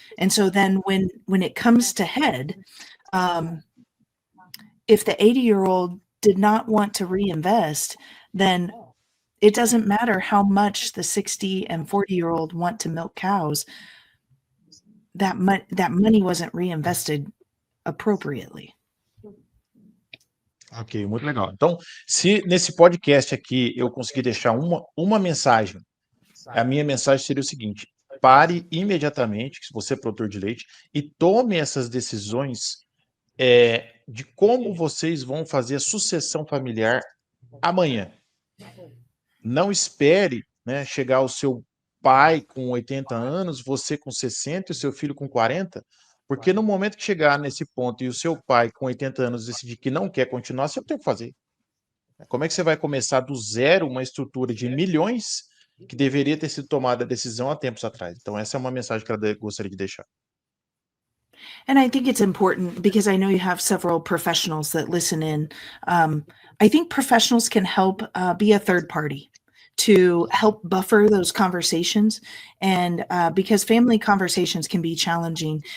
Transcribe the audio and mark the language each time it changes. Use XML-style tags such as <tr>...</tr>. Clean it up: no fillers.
<en>And so then when it comes to head, if the 80-year-old did not want to reinvest, then it doesn't matter how much the 60 and 40-year-old want to milk cows. That money wasn't reinvested appropriately.</en> <pt>Ok, muito legal. Então, se nesse podcast aqui eu conseguir deixar uma mensagem, a minha mensagem seria o seguinte: pare imediatamente, se você é produtor de leite, e tome essas decisões de como vocês vão fazer a sucessão familiar amanhã. Não espere, né, chegar o seu pai com 80 anos, você com 60 e o seu filho com 40, porque no momento que chegar nesse ponto e o seu pai com 80 anos decidir que não quer continuar, você tem que fazer. Como é que você vai começar do zero uma estrutura de milhões que deveria ter sido tomada a decisão há tempos atrás? Então essa é uma mensagem que eu gostaria de deixar.</pt> <en>And I think it's important because I know you have several professionals that listen in. I think professionals can help be a third party to help buffer those conversations. And because family conversations can be challenging.</en>